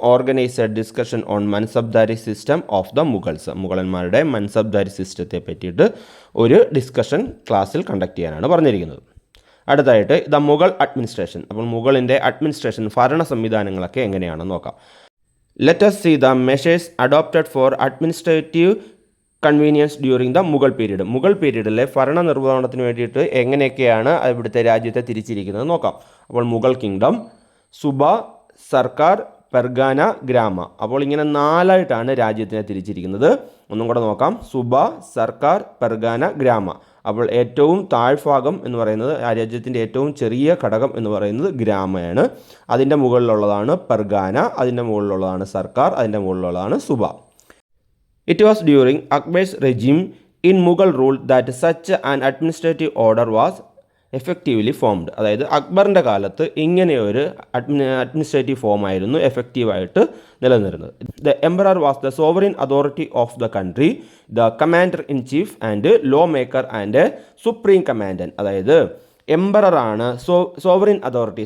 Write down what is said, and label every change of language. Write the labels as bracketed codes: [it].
[en] Organize a discussion on mansabdari system of the Mughals. [ml] മുഗളന്മാരുടെ mansabdari സിസ്റ്റത്തെ പറ്റിയിട്ട് ഒരു ഡിസ്കഷൻ ക്ലാസ്സിൽ കണ്ടക്ട് ചെയ്യാനാണ് പറഞ്ഞിരിക്കുന്നത്. അടുത്തതായിട്ട് [en] The Mughal administration. [ml] അപ്പോൾ മുഗളിൻ്റെ അഡ്മിനിസ്ട്രേഷൻ ഭരണ സംവിധാനങ്ങളൊക്കെ എങ്ങനെയാണെന്ന് നോക്കാം. [en] Let us see the measures adopted for administrative convenience during the Mughal period. [ml] Mughal പീരീഡിലെ ഭരണ നിർവഹണത്തിന് വേണ്ടിയിട്ട് എങ്ങനെയൊക്കെയാണ് ഇവിടുത്തെ രാജ്യത്തെ തിരിച്ചിരിക്കുന്നത് നോക്കാം. അപ്പോൾ മുഗൾ കിങ്ഡം, സുബ, സർക്കാർ, പെർഗാന, ഗ്രാമ. അപ്പോൾ ഇങ്ങനെ 4ആയിട്ടാണ് രാജ്യത്തിനെ തിരിച്ചിരിക്കുന്നത്. ഒന്നും കൂടെ നോക്കാം. സുബ, സർക്കാർ, പെർഗാന, ഗ്രാമ. അപ്പോൾ ഏറ്റവും താഴ്ഭാഗം എന്ന് പറയുന്നത് ആ രാജ്യത്തിൻ്റെ ഏറ്റവും ചെറിയ ഘടകം എന്ന് പറയുന്നത് ഗ്രാമയാണ്. അതിൻ്റെ മുകളിലുള്ളതാണ് പെർഗാന, അതിൻ്റെ മുകളിലുള്ളതാണ് സർക്കാർ, അതിൻ്റെ മുകളിലുള്ളതാണ് സുബ. [en] It was during Akbar's regime in Mughal rule that such an administrative order was effectively formed. [ml] അതായത് അക്ബറിൻ്റെ കാലത്ത് ഇങ്ങനെയൊരു അഡ്മിനിസ്ട്രേറ്റീവ് ഫോമായിരുന്നു എഫക്റ്റീവായിട്ട് നിലനിന്നിരുന്നത്. [en] The emperor was the sovereign authority of the country, the commander in chief and law maker and supreme commander. [ml] അതായത് എംപററാണ് sovereign authority.